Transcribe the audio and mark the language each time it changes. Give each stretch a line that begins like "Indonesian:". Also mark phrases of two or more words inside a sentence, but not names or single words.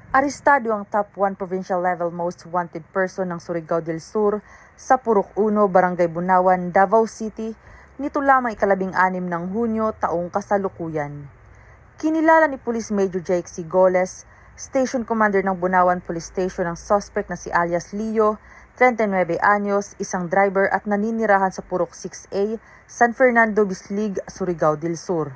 Filipino: Arestado ang
English: top 1 provincial level most wanted person
Filipino: ng Surigao del Sur sa Purok 1, Barangay Bunawan, Davao City, nito lamang ika-6 ng Hunyo taong kasalukuyan. Kinilala ni Police Major Jake Sigoles, Station Commander ng Bunawan Police Station ang suspect na si alias Leo, 39 anyos, isang driver at naninirahan sa Purok 6A, San Fernando, Bislig, Surigao del Sur.